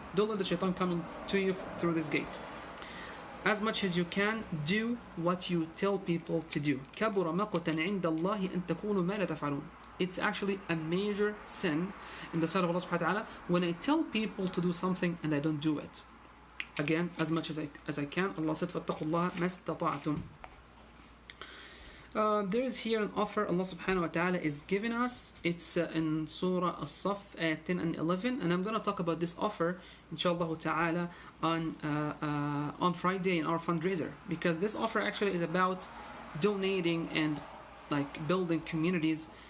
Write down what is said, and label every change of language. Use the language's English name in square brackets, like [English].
[English] Don't let the shaitan come to you through this gate. As much as you can, do what you tell people to do. [Arabic] كَبُرَ مَقْتًا عِنْدَ اللَّهِ أَن تَكُونُوا مَا لَا تَفْعَلُونَ. [English] It's actually a major sin in the sight of Allah subhanahu wa ta'ala when I tell people to do something and I don't do it. Again, as much as I can. Allah said, [Arabic] فَاتَّقُوا اللَّهَ مَا اسْتَطَعْتُمْ. [English] There is here an offer Allah subhanahu wa ta'ala is giving us. It's in Surah As-Saf, 10 and 11. And I'm going to talk about this offer, inshallah ta'ala, on Friday in our fundraiser. Because this offer actually is about donating and like building communities.